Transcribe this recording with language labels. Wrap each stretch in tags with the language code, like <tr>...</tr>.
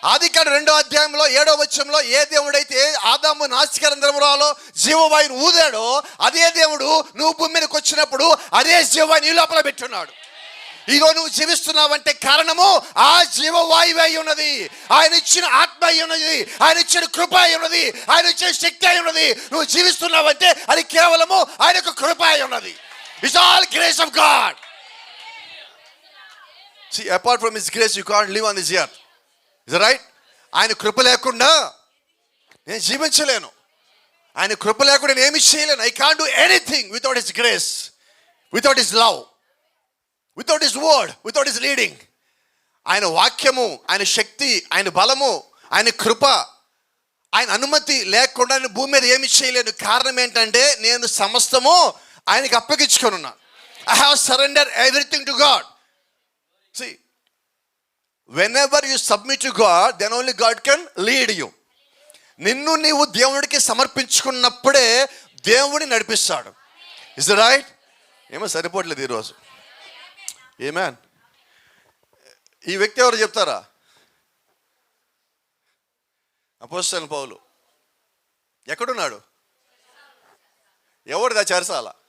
<te>ఆదికాండం 2వ అధ్యాయంలో 7వ వచనంలో ఏ దేవుడైతే ఆదాము నాసికారంధ్రములో జీవవాయువును ఊదాడో అదే దేవుడు నువ్వు భూమి మీదకి వచ్చినప్పుడు అదే జీవవాయువు నీ లోపల పెట్టున్నాడు. ఇదో నువ్వు జీవిస్తున్నావంటే కారణము ఆ జీవవాయువు అయి ఉన్నది, ఆయన ఇచ్చిన ఆత్మ అయి ఉన్నది, ఆయన ఇచ్చిన కృప అయి ఉన్నది, ఆయన ఇచ్చిన శక్తి అయి ఉన్నది. నువ్వు జీవిస్తున్నావంటే అది కేవలము ఆయన యొక్క కృప అయి ఉన్నది.</te> <en>It's all grace of God. See, apart from his grace you can't live on this earth. Is that right?</en> <te>ఆయన కృప లేకుండా నేను జీవించలేను. ఆయన కృప లేకుండా నేను ఏమి చేయలేను.</te> <en>I can't do anything without his grace, without his love, without his word, without his leading.</en> <te>ఆయన వాక్యము, ఆయన శక్తి, ఆయన బలము, ఆయన కృప, ఆయన అనుమతి లేకుండా నేను భూమి మీద ఏమి చేయలేను. కారణం ఏంటంటే నేను సమస్తము ఆయనకి అప్పగించుకొని ఉన్నాను.</te> <en>I have surrendered everything to God. See, whenever you submit to God, then only God can lead you.</en> <te>నిన్ను నీవు దేవుడికి సమర్పించుకున్నప్పుడే దేవుడిని నడిపిస్తాడు.</te> <en>Is that right?</en> <te>ఏమో సరిపోవట్లేదు ఈరోజు. ఆమేన్. ఈ వ్యక్తి ఎవరు చెప్తారా? అపోస్తలుడైన పౌలు. ఎక్కడున్నాడు? ఎవరిదా చెరసాల?</te>